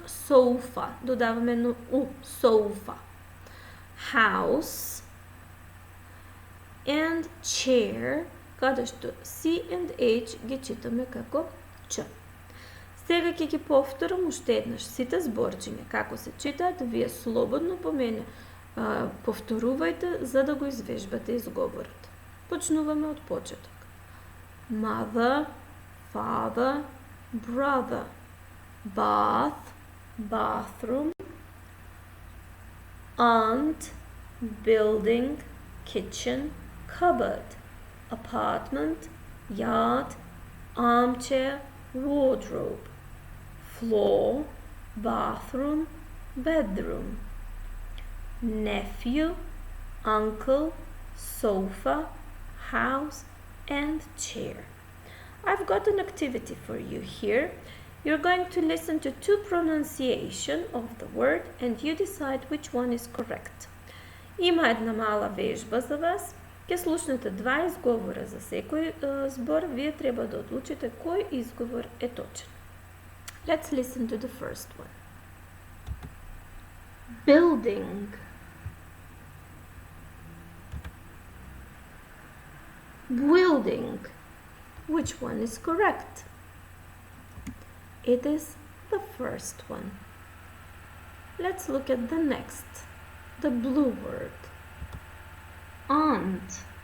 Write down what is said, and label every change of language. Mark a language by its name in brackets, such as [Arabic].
[Macedonian] Sofa, додаваме едно У, sofa. [English] House and chair, [Macedonian] каде што C and H ги читаме како Ч. Сега ќе ги повторам уште еднаш сите зборчиња како се читаат, вие слободно по мене повторувајте за да го извежбате изговорот. Почнуваме од почеток. [English] Mother, father, brother, bath, bathroom, aunt, building, kitchen, cupboard, apartment, yard, armchair, wardrobe, floor, bathroom, bedroom, nephew, uncle, sofa, house, and chair. I've got an activity for you here. You're going to listen to two pronunciations of the word and you decide which one is correct. [Macedonian] Има една мала вежба за вас. Ќе слушнете два изговора за секој збор. Вие треба да одлучите кој изговор е точен. [English] Let's listen to the first one. Building. Building. Which one is correct? It is the first one. Let's look at the next. The blue word. Aunt.